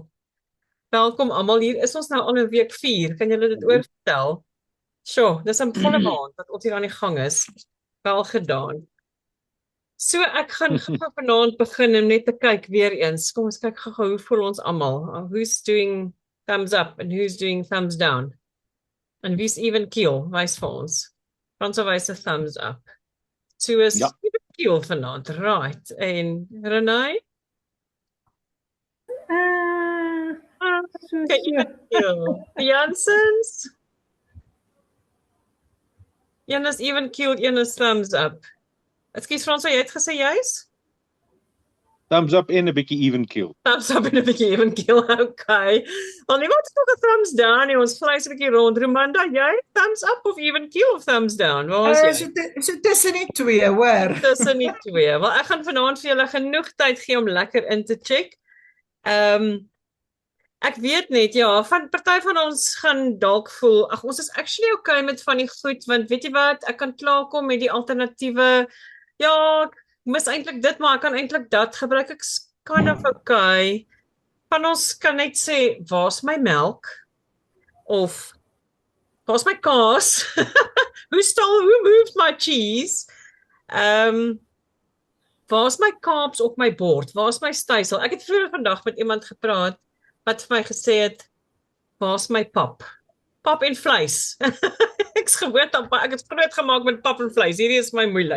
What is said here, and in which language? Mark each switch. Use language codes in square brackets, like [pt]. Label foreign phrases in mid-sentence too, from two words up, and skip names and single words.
[af] Welkom almal, hier is ons nou al in week 4. Kan julle dit oortel? Sjoe, dis 'n volle maand wat ons hier aan die gang is. Wel gedaan. So ek gaan vanaand begin om net te kyk weer eens. Kom ons kyk gou hoe voel ons almal. [en] Who's doing thumbs up and who's doing thumbs down? [af] En wie's [en] even keel? [af] Wys vir ons. Franso wys 'n [en] thumbs up. [af] So is [en] even keel [af] vanaand, right? En Renay? Okay, [en] even keel. [af] Jansens? Een is [en] even keel, [af] een is [en] thumbs up. [af] Ekskuus Franso, jy het gesê jy's? [en] Thumbs up [af] en 'n bietjie [en] even keel. Thumbs up [af] en 'n bietjie [en] even keel. [af] Okay. Wel niemand het nog 'n [en] thumbs down [af] nie. Ons vlieg 'n bietjie rond. Romanda, jy [en] thumbs up [af] of [en] even keel [af] of [en] thumbs down? [af] Waar is jy? So tussen die twee, hoor. Tussen die twee. Wel ek gaan vanaand vir julle genoeg tyd gee om lekker in te check. Ek weet net van party van ons gaan dalk voel, ag ons is [en] actually okay [af] met van die goed want weet jy wat, ek kan klaarkom met die alternatiewe. Ja, ek mis eintlik dit, maar ek kan eintlik dat gebruik. Ek's [en] kind of okay. [af] Van ons kan net sê, waar's my melk? Of waar's my kaas? [en] Who moved my cheese? [af] Waar's my carbs op my bord? Waar's my stysel? Ek het vroeër vandag met iemand gepraat wat vir my gesê het, waar's my pap? Pap en vleis. Ek's gewoond aan ek het groot gemaak met pap en vleis. Hierdie is my moeilik.